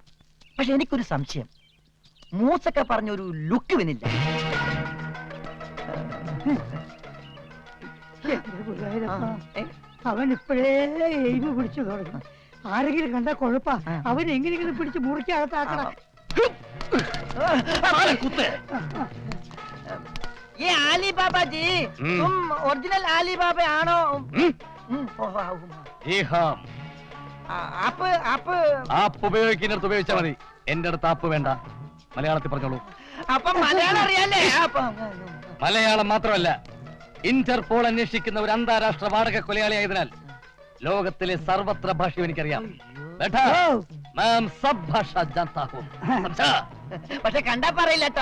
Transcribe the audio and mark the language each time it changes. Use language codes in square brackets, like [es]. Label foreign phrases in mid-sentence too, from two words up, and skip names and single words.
[ml] പക്ഷെ എനിക്കൊരു സംശയം, മൂസൊക്കെ പറഞ്ഞൊരു ലുക്ക് വന്നില്ല. അവൻ ഇപ്പോഴേ എയിമ് പിടിച്ചു തുടങ്ങി. ആരെങ്കിലും കണ്ടാ കുഴപ്പാ. അവൻ എങ്ങനെയെങ്കിലും പിടിച്ച് മുറിക്കകത്താക്കണം. [hi] ये आली बाबा जी, तुम ओरिजिनल आली बाबा आनो? जी हाँ. आप [ml] ഉപയോഗിക്കുന്നിടത്ത് ഉപയോഗിച്ചാൽ മതി. എന്റെ അടുത്ത് ആപ്പ് വേണ്ട. മലയാളത്തിൽ പറഞ്ഞോളൂ. അപ്പൊ മലയാളം അറിയാലേ? മലയാളം മാത്രമല്ല, ഇന്റർപോൾ അന്വേഷിക്കുന്ന ഒരു അന്താരാഷ്ട്ര വാടക കൊലയാളിയായതിനാൽ ലോകത്തിലെ സർവത്ര ഭാഷയും എനിക്കറിയാം. പക്ഷെ കണ്ടാ പറയില്ല കേട്ടോ.